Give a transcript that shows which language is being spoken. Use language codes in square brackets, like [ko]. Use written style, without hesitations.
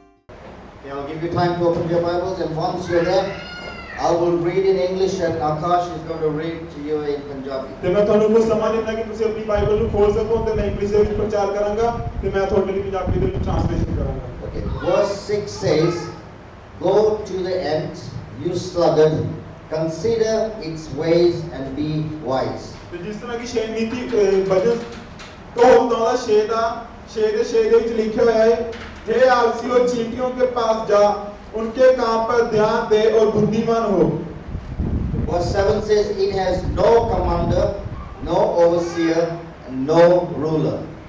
[en] Okay, I'll give you time to open your Bibles, and once you're there, I will read in English and Akash is going to read to you in Punjabi. [pa] ਤੇ ਮੈਂ ਤੁਹਾਨੂੰ ਕੁਝ ਸਮਾਂ ਦਿੰਦਾ ਕਿ ਤੁਸੀਂ ਆਪਣੀ Bible ਨੂੰ ਖੋਲ ਸਕੋ ਤੇ ਮੈਂ ਇੰਗਲਿਸ਼ ਦੇ ਵਿੱਚ ਪ੍ਰਚਾਰ ਕਰਾਂਗਾ ਤੇ ਮੈਂ ਤੁਹਾਡੇ ਲਈ ਪੰਜਾਬੀ ਦੇ ਵਿੱਚ ਟ੍ਰਾਂਸਲੇਸ਼ਨ ਕਰਾਂਗਾ. [en] Okay, verse 6 says, "Go to the end, you sluggard, consider its ways and be wise." [pa] ਤੇ ਜਿਸ ਤਰ੍ਹਾਂ ਕਿ ਛੇ ਨੀਤੀ ਵਜਨ ਤੋਂ ਦਾ 6 ਦੇ ਵਿੱਚ ਲਿਖਿਆ ਹੋਇਆ ਹੈ, [hi] हे आलसियों चींटियों के पास जा, उनके काम पर ध्यान दे और बुद्धिमान हो. [en] Verse 7 says, "It has no commander, no overseer, and no ruler."